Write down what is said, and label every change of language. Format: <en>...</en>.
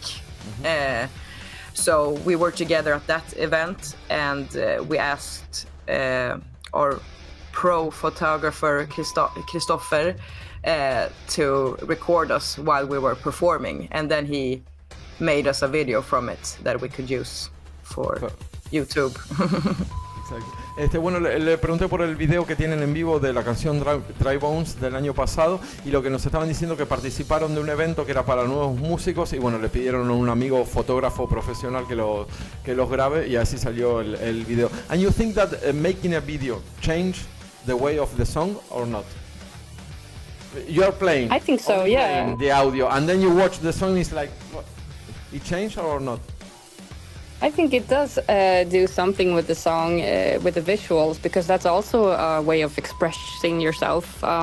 <en>Mm-hmm. So we were together at that event, and we asked our pro photographer Christopher to record us while we were performing, and then he made us a video from it that we could use for YouTube.</en> <es>Exacto. Bueno, le pregunté por el video que tienen en vivo de la canción Dry Bones del año pasado, y lo que nos estaban diciendo que participaron de un evento que era para nuevos músicos, y bueno, le pidieron a un amigo fotógrafo profesional que los grabe, y así salió el video.</es> <en>And you think that making a video changed the way of the song or not? You are playing. I think so, yeah. The audio, and then you watch the song. It's like, what? It changed or not? I think it does do something with the song, with the visuals, because that's also a way of expressing yourself.</en>